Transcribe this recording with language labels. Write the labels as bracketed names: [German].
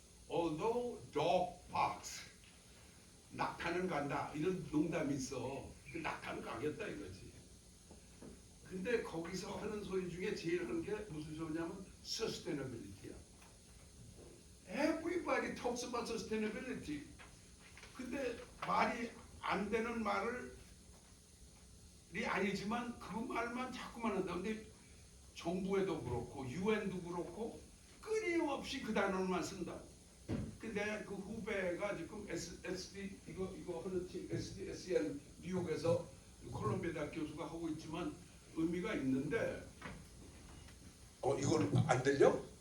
[English] Although dog barks, [Korean] 낙타는 간다 이런 농담이 있어. 낙타는 가겠다 이거지. 근데 거기서 하는 소리 중에 제일 하는 게 무슨 소리냐면 sustainability야. [English] Everybody talks about sustainability. [Korean] 근데 말이 안 되는 말이 아니지만 그 말만 자꾸만 한다. 근데 정부에도 그렇고 유엔도 그렇고 끊임없이 그 단어만 쓴다. 근데 그 후배가 지금 SD 이거 하는 팀 SDSN 뉴욕에서 콜롬비아 대학 교수가 하고 있지만 의미가 있는데 이걸 안 들려?